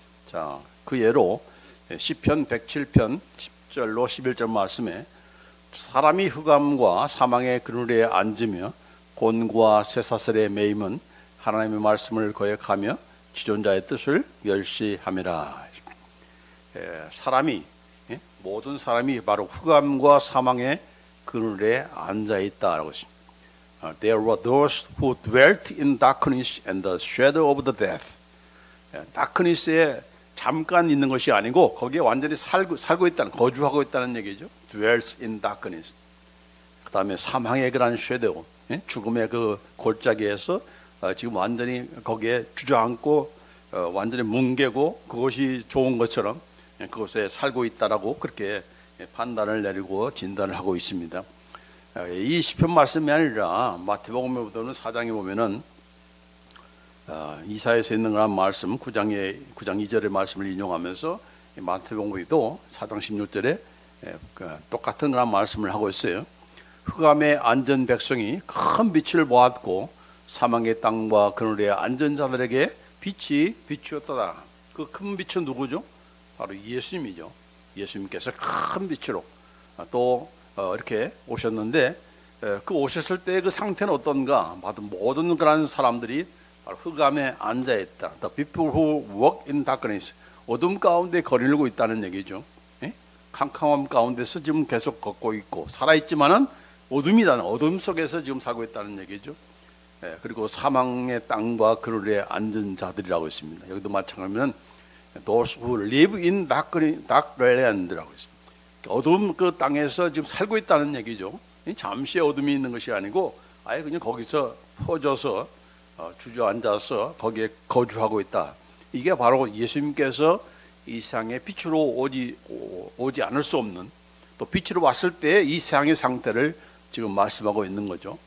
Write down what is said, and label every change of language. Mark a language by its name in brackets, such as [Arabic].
[Korean] 자, 그 예로 시편 107편 10절로 11절 말씀에, 사람이 흑암과 사망의 그늘에 앉으며 곤고와 쇠사슬에 매임은 하나님의 말씀을 거역하며 지존자의 뜻을 멸시함이라. 사람이, 모든 사람이 바로 흑암과 사망의 그늘에 앉아 있다라고 했습니다. [English] There were those who dwelt in darkness and the shadow of the death. [Korean] 다크니스에 잠깐 있는 것이 아니고 거기에 완전히 살고 있다는, 거주하고 있다는 얘기죠. [English] Dwells in darkness. [Korean] 그 다음에 사망의 그런 섀도우, 죽음의 그 골짜기에서 지금 완전히 거기에 주저앉고 완전히 뭉개고 그것이 좋은 것처럼 그곳에 살고 있다라고 그렇게 판단을 내리고 진단을 하고 있습니다. 이 시편 말씀이 아니라 마태복음에 보면 4장에 보면은 이사야서 있는 그런 말씀 9장 2절의 말씀을 인용하면서 마태복음에도 4장 16절에 똑같은 그런 말씀을 하고 있어요. 흑암에 앉은 백성이 큰 빛을 보았고 사망의 땅과 그늘에 앉은 자들에게 빛이 비추었다. 그 큰 빛은 누구죠? 바로 예수님이죠. 예수님께서 큰 빛으로 또 이렇게 오셨는데 그 오셨을 때 그 상태는 어떤가? 모든 그런 사람들이 바로 흑암에 앉아 있다. [English] The people who walk in darkness. [Korean] 어둠 가운데 거닐고 있다는 얘기죠. 예? 캄캄함 가운데서 지금 계속 걷고 있고 살아있지만은 어둠이다는 어둠 속에서 지금 살고 있다는 얘기죠. 예, 그리고 사망의 땅과 그늘에 앉은 자들이라고 있습니다. 여기도 마찬가지면 [English] those who live in dark land [Korean] 라고 있습니다. 어둠 그 땅에서 지금 살고 있다는 얘기죠. 잠시의 어둠이 있는 것이 아니고 아예 그냥 거기서 퍼져서 주저앉아서 거기에 거주하고 있다. 이게 바로 예수님께서 이 세상에 빛으로 오지 않을 수 없는 또 빛으로 왔을 때 이 세상의 상태를 지금 말씀하고 있는 거죠.